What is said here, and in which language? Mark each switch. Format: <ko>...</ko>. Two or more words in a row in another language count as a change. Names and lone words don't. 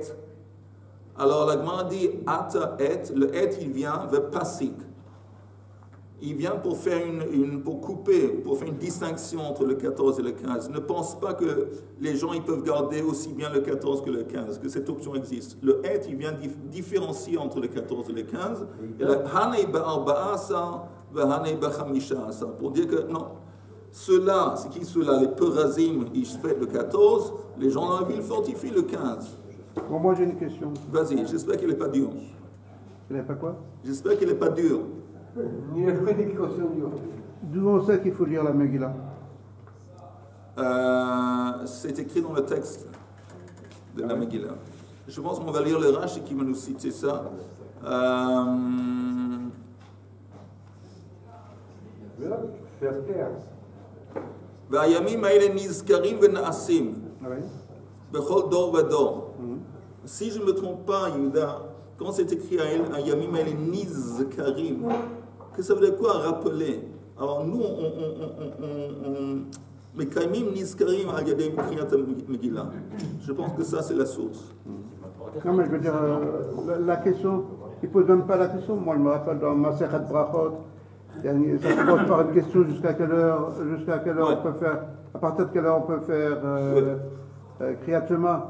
<fr>Alors la Gemara dit ata et, le et il vient vers pasik. Il vient pour faire pour couper, pour faire une distinction entre le 14 et le 15. Ne pense pas que les gens ils peuvent garder aussi bien le 14 que le 15, que cette option existe. Le et il vient différencier entre le 14 et le 15. Et le</fr> <he>הני בארבעה עשר, הני בחמשה עשר,</he> <fr>pour dire que non. Ceux-là, c'est qui ceux-là? Les Perazim, ils fêtent le 14, les gens dans la ville fortifient le 15. Bon, moi j'ai une question. Vas-y, j'espère qu'elle n'est pas dure. Elle n'est pas quoi? J'espère qu'elle n'est pas dure. Il y a que des questions dures. D'où on sait qu'il faut lire la Megillah? C'est écrit dans le texte de la Megillah. Je pense qu'on va lire le Rashi qui va nous citer ça. Faire taire.</fr> <he>והימים האלה נזכרים ונעשים בכל דור ודור.</he> <fr>Si je ne me trompe pas, Yehuda, quand c'est écrit à</fr> <he>ימים האלה נזכרים,</he> <fr>que ça veut dire quoi rappeler? Alors nous,</fr> <he>מקיימים נזכרים על ידי קריאת המגילה.</he> <fr>Je pense que ça c'est la source. Non, mais je veux dire, la question, il ne pose même pas la question. Moi, je me rappelle dans</fr> <he>מסכת ברכות,</he> <fr>ça commence par une question jusqu'à quelle heure on peut faire, à partir de quelle heure on peut faire</fr> <he>קריאת שמע.</he>